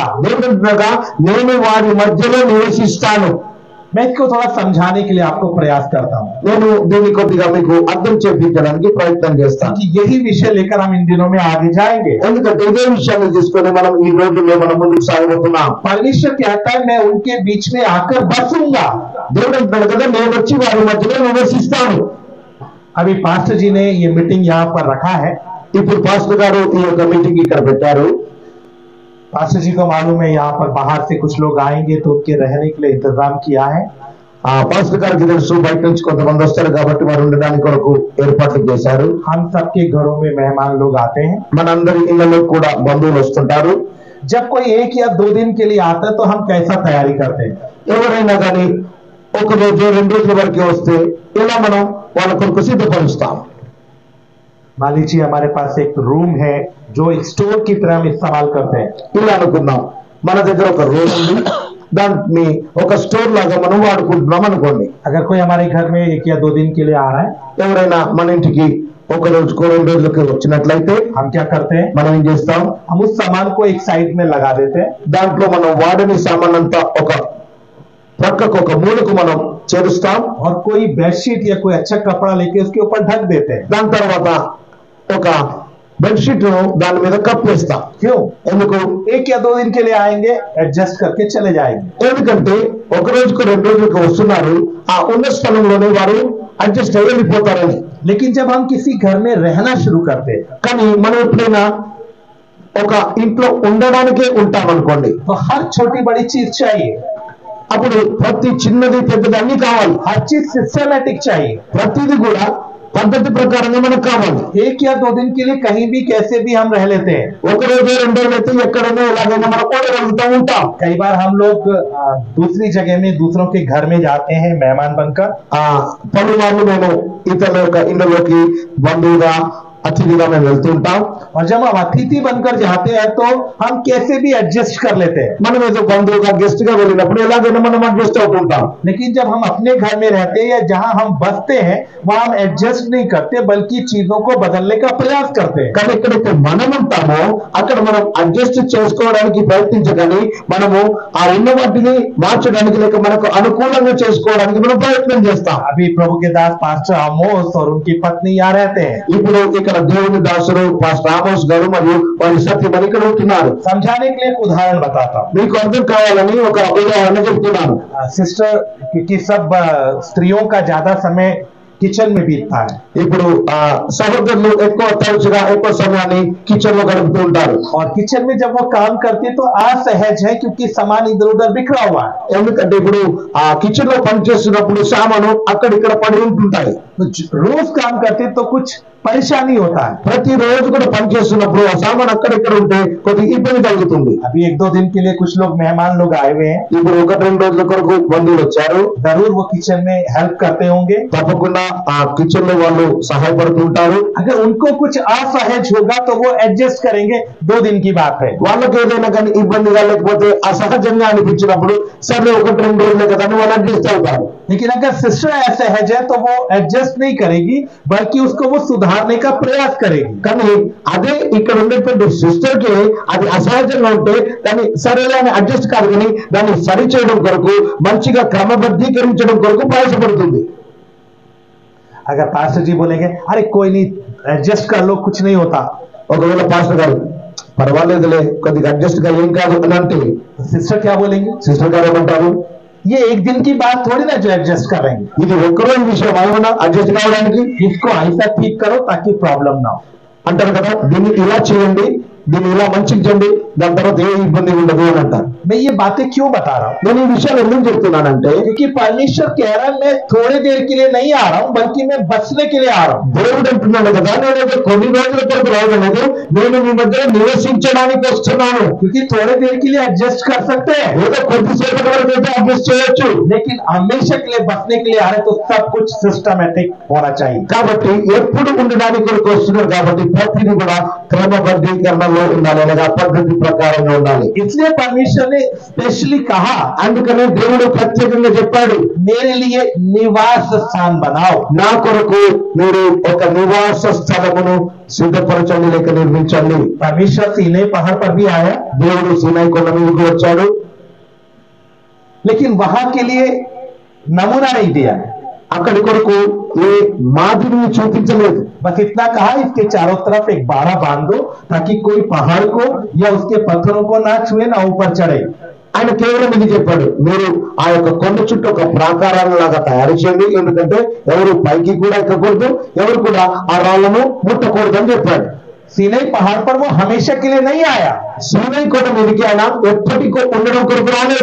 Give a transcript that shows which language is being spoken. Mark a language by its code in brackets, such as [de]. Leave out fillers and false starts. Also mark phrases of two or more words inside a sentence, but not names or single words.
[te] దేవుడనగా నేను వారి మధ్యలో నివసిస్తాను। [hi] मैं इसको थोड़ा समझाने के लिए आपको प्रयास करता हूँ, [te] నేను దీన్ని కొద్దిగా మీకు అర్థం చేయించడానికి ప్రయత్నం చేస్తాను। [hi] कि यही विषय लेकर हम इन दिनों में आगे जाएंगे। [te] ఎందుకంటే ఇదే విషయాన్ని తీసుకొని మనం ఈ రోజుల్లో మనం ముందుకు సాగబోతున్నాం। [hi] परमेश्वर कहता है, मैं उनके बीच में आकर बसूंगा। [te] దేవుడు అంటున్నాడు కదా, నేను వచ్చి వారి మధ్యలో నివసిస్తాను। [hi] अभी पास्टर जी ने ये मीटिंग यहाँ पर रखा है। [te] ఇప్పుడు పాస్టర్ గారు ఈ యొక్క మీటింగ్ ఇక్కడ పెట్టారు। [hi] पास्टर जी को मालूम है यहाँ पर बाहर से कुछ लोग आएंगे तो उनके रहने के लिए इंतजाम किया है। [te] ఆ పాస్టర్ గారికి తెలుసు బయట నుంచి కొంతమంది వస్తారు కాబట్టి వారు ఉండడానికి కొరకు ఏర్పాట్లు చేశారు। [hi] हम सबके घरों में मेहमान लोग आते हैं। [te] మనందరి ఇళ్లలో కూడా బంధువులు వస్తుంటారు। [hi] जब कोई 1 या 2 दिन के लिए आता है तो हम कैसा तैयारी करते हैं? [te] ఎవరైనా కానీ ఒక రోజు 2 రోజుల వరకు వస్తే ఇలా మనం వాళ్ళ కొరకు సిద్ధపరుస్తాం। [hi] मान लीजिए हमारे पास एक रूम है जो एक स्टोर की तरह हम इस्तेमाल करते हैं। [te] ఇలా అనుకుందాం, మన దగ్గర ఒక రూమ్ ఉంది, దాన్ని ఒక స్టోర్ లాగా మనం వాడుకుంటున్నాం అనుకోండి. [hi] अगर कोई हमारे घर में 1 या 2 दिन के लिए आ रहा है, [te] ఎవరైనా మన ఇంటికి ఒక రోజుకో 2 రోజులకి వచ్చినట్లయితే [hi] हम क्या करते हैं, [te] మనం ఏం చేస్తాం, [hi] हम उस सामान को एक साइड में लगा देते हैं, [te] దాంట్లో మనం వాడని సామాన్ అంతా ఒక ప్రక్కకు ఒక మూలకు మనం చేరుస్తాం. [hi] और कोई बेडशीट या कोई अच्छा कपड़ा लेके उसके ऊपर ढक देते हैं. [te] దాని తర్వాత ఒక బెడ్షీట్ దాని మీద కప్పేస్తాం. [hi] क्यों? [te] ఎందుకు? [hi] 1 या 2 दिन के लिए आएंगे, एडजस्ट करके चले जाएंगे. [te] ఎందుకంటే ఒక రోజుకు 2 రోజులకు వస్తున్నారు, ఆ ఉన్న స్థలంలోనే వారు అడ్జస్ట్ అయ్యి వెళ్ళిపోతారని. [hi] लेकिन जब हम किसी घर में रहना शुरू करते हैं, [te] కానీ మనం ఎప్పుడైనా ఒక ఇంట్లో ఉండడానికే ఉంటాం అనుకోండి, [hi] तो हर छोटी बड़ी चीज चाहिए, [te] అప్పుడు ప్రతి చిన్నది పెద్దది అన్ని కావాలి. [hi] हर चीज सिस्टमैटिक चाहिए. [te] ప్రతిది కూడా పద్ధతి ప్రకారంగా మనకు కావాలి. [hi] 1 या 2 दिन के लिए कहीं भी कैसे भी हम रह लेते हैं. [te] ఒక రోజు 2 రోజులు అయితే ఎక్కడైనా ఎలాగైనా మనం ఉండగలుగుతూ ఉంటాం. [hi] कई बार हम लोग दूसरी जगह में दूसरों के घर में जाते हैं मेहमान बनकर. [te] పలుమార్లు మేము ఇతరుల యొక్క ఇళ్ళలోకి బంధువుగా అతిథిగా మేము వెళ్తూ ఉంటాం. [hi] और जब हम अतिथि बनकर जाते हैं तो हम कैसे भी एडजस्ट कर लेते हैं. [te] మనం ఏదో బంధువుగా గెస్ట్ గా వెళ్ళినప్పుడు ఎలాగైనా మనం అడ్జస్ట్ అవుతుంటాం. [hi] लेकिन जब हम अपने घर में रहते हैं या जहां हम बसते हैं वहां हम एडजस्ट नहीं करते, बल्कि चीजों को बदलने का प्रयास करते हैं. [te] కానీ ఎక్కడైతే మనం ఉంటామో అక్కడ మనం అడ్జస్ట్ చేసుకోవడానికి ప్రయత్నించగాని మనము ఆ ఉన్న వాటిని మార్చడానికి లేక మనకు అనుకూలంగా చేసుకోవడానికి మనం ప్రయత్నం చేస్తాం. [hi] अभी प्रभु के दास पास्टर आमोस और उनकी पत्नी यहाँ रहते हैं. [te] ఇప్పుడు ఇక్కడ దేవుని దాసుడు పాస్టర్ ఆమోస్ గారు మరియు వారి సత్యమని ఇక్కడ ఉంటున్నారు. [hi] समझाने के लिए एक उदाहरण बताता हूँ. [te] మీకు అర్థం కావాలని ఒక ఉదాహరణ చెప్తున్నాను. [hi] सिस्टर, क्योंकि सब स्त्रियों का ज्यादा समय किचन में बीतता है. [te] ఇప్పుడు సహోదరులు ఎక్కువ తరచుగా ఎక్కువ సమయాన్ని కిచెన్ లో గడుపుతూ ఉంటారు. [hi] और किचन में जब वो काम करते तो असहज है, क्योंकि सामान इधर उधर बिखरा हुआ है. [te] ఎందుకంటే ఇప్పుడు ఆ కిచెన్ లో పనిచేస్తున్నప్పుడు సామాను అక్కడిక్కడ పడి ఉంటుంటాయి. [hi] रोज काम करते तो कुछ परेशानी होता है. [te] ప్రతి రోజు కూడా పనిచేస్తున్నప్పుడు ఆ సామాన్ అక్కడిక్కడ ఉంటే కొద్దిగా ఇబ్బంది కలుగుతుంది. [hi] अभी 1-2 दिन के लिए कुछ लोग मेहमान लोग आए हुए हैं. [te] ఇప్పుడు 1-2 రోజుల కొరకు బంధువులు వచ్చారు. [hi] जरूर वो किचन में हेल्प करते होंगे. [te] తప్పకుండా ఆ కిచెన్ లో వాళ్ళు సహాయపడుతూ ఉంటారు. [hi] अगर उनको कुछ असहज होगा तो वो एडजस्ट करेंगे, 2 दिन की बात है. [te] వాళ్ళకి ఏదైనా కానీ ఇబ్బందిగా లేకపోతే అసహజంగా అనిపించినప్పుడు సరే 1-2 రోజులే కదా అని వాళ్ళు అడ్జస్ట్ అవుతారు. [hi] लेकिन अगर सिस्टर असहज है तो वो एडजस्ट नहीं करेगी, बल्कि उसको वो सुधारने का प्रयास करेगी. [te] కానీ అదే ఇక్కడ ఉండేటువంటి సిస్టర్ కి అది అసహజంగా ఉంటే దాన్ని సరేలే అని అడ్జస్ట్ కాదు, కానీ దాన్ని సరి చేయడం కొరకు మంచిగా క్రమబద్ధీకరించడం కొరకు ప్రయాసపడుతుంది. [hi] अगर पास्टर जी बोलेंगे अरे कोई नहीं एडजस्ट कर लो, कुछ नहीं होता, [te] ఒకవేళ పాస్టర్ గారు పర్వాలేదులే కొద్దిగా అడ్జస్ట్ గా ఏం కాదు అని అంటే [hi] सिस्टर क्या बोलेंगे? [te] సిస్టర్ గారు ఏమంటారు, [hi] ये एक दिन की बात थोड़ी ना जो एडजस्ट करेंगे. [te] ఇది ఒక్కరోజు విషయం ఏమన్నా అడ్జస్ట్ కావడానికి [hi] इसको ऐसा ठीक करो ताकि प्रॉब्लम ना हो. [te] అంటారు కదా, దీన్ని ఇలా చేయండి, దీన్ని ఇలా మంచిగా చేయండి, దాని తర్వాత ఏ ఇబ్బంది ఉండదు అని అంటారు. [hi] मैं ये बातें क्यों बता रहा हूँ? [te] నేను ఈ విషయాలు ఎందుకు చెప్తున్నానంటే [hi] क्योंकि परमेश्वर कह रहा है मैं थोड़ी देर के लिए नहीं आ रहा हूँ, बल्कि मैं बचने के लिए आ रहा हूँ. [te] దేవుడు అంటున్నాడు కదా, నేనైతే కొన్ని రోజుల కొరకు రావడం లేదు, నేను మీ మధ్య నివసించడానికి వస్తున్నాను. [hi] क्योंकि थोड़ी देर के लिए एडजस्ट कर सकते हैं, [te] ఏదో కొద్దిసేపటి వరకు అయితే అడ్జస్ట్ చేయొచ్చు, [hi] लेकिन हमेशा के लिए बचने के लिए आ रहे तो सब कुछ सिस्टमैटिक होना चाहिए. [te] కాబట్టి ఎప్పుడు ఉండడానికి కొరకు వస్తున్నారు కాబట్టి ప్రతిదీ కూడా క్రమబద్ధీకరణలో ఉండాలి, లేదా పద్ధతి ప్రకారంగా ఉండాలి. [hi] इसलिए परमेश्वर ने स्पेशली कहा, [te] అందుకనే దేవుడు ప్రత్యేకంగా చెప్పాడు, [hi] मेरे लिए निवास स्थान बनाओ. [te] నా కొరకు మీరు ఒక నివాస స్థలమును సిద్ధపరచండి లేక నిర్మించండి. [hi] परमेश्वर सीनै पहाड़ पर भी आया, [te] దేవుడు సీనాయి కొండ మీదకి వచ్చాడు, [hi] लेकिन वहां के लिए नमूना नहीं दिया. [te] అక్కడి కొరకు ఏ మాదిరిని చూపించలేదు. [hi] बस इतना कहा इसके चारों तरफ एक बाड़ा बांध दो ताकि कोई पहाड़ को या उसके पत्थरों को ना छुए ना ऊपर चढ़े. [te] ఆయన కేవలం ఇది చెప్పాడు, మీరు ఆ యొక్క కొండ చుట్టూ ఒక ప్రాకారాన్ని లాగా తయారు చేయండి, ఎందుకంటే ఎవరు పైకి కూడా ఎక్కకూడదు, ఎవరు కూడా ఆ రాళ్లను ముట్టకూడదు అని చెప్పాడు. [hi] सीनै पहाड़ पर वो हमेशा के लिए नहीं आया. [te] సీనాయి కొండ మీదకి ఆయన ఎప్పటికో ఉండడం కొరకు రాలేదు.